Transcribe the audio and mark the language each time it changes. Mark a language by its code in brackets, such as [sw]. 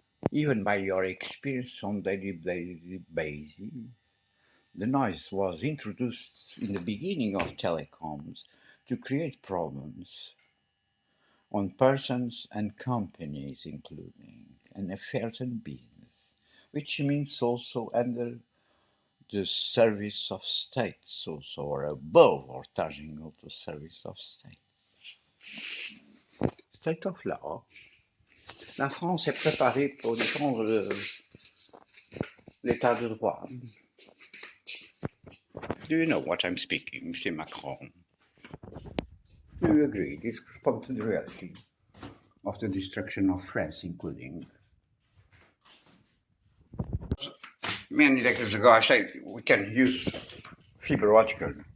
[en] Even by your experience on daily basis, the noise was introduced in the beginning of telecoms to create problems on persons and companies, including and affairs and business, which means also under the service of states, also, or above or touching of the service of state. State of law. [fr] La France est préparée pour défendre l'état de droit. [en] Do you know what I'm speaking, Monsieur Macron? Do you agree this corresponds to the reality of the destruction of France, including? Many decades ago, I said we can use fiber optical.